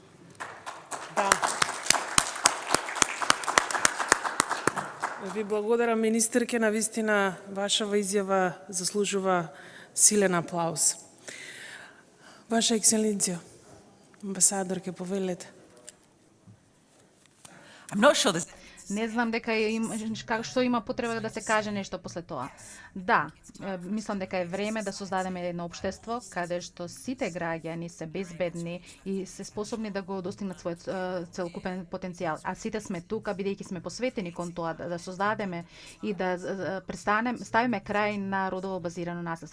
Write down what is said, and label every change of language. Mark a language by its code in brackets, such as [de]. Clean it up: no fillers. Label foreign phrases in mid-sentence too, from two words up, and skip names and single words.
[mk] Ви благодарам, министерке, навистина вашава изјава заслужува силен аплауз. Ваша екселенција, амбасадор, ке повелете. [en] I'm not sure there's [mk] Не знам дека што има потреба да се каже нешто после тоа. Да, мислам дека е време да создадеме едно општество каде што сите граѓани се безбедни и се способни да го достигнат својот целокупен потенцијал. А сите сме тука бидејќи сме посветени кон тоа да создадеме и да ставиме крај на родово базирано насилство.